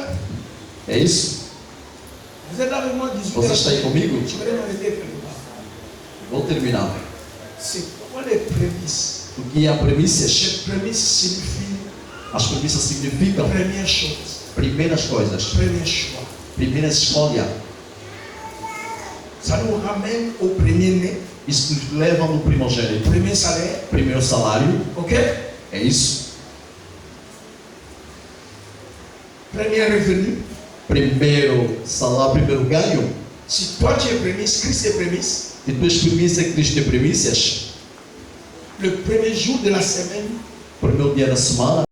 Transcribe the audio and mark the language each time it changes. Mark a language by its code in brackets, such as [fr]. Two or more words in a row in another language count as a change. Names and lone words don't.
[pt] É isso? [fr] Vous êtes là avec moi 18 [pt] Você está aí comigo? [fr] Je vais m'arrêter quelque part. [pt] Vou terminar. [fr] C'est quoi les prémices? [pt] O que é a premissas? [fr] Les prémices signifient [pt] As premissas significam [fr] première chose, [pt] primeiras coisas, [fr] premier choix. [pt] primeira escolha. [fr] Ça nous ramène au premier-né, [pt] Isso nos leva no primogênito. [fr] premier salaire, [pt] Primeiro salário, [fr] ok? [pt] é isso. [fr] Premier revenu. [pt] Primeiro salário, primeiro ganho. [fr] Si toi tu es prémisse, Christ est prémisse, [pt] E tuas premissas, Cristo é premissas. [fr] le premier jour de la semaine, [pt] Primeiro dia da semana.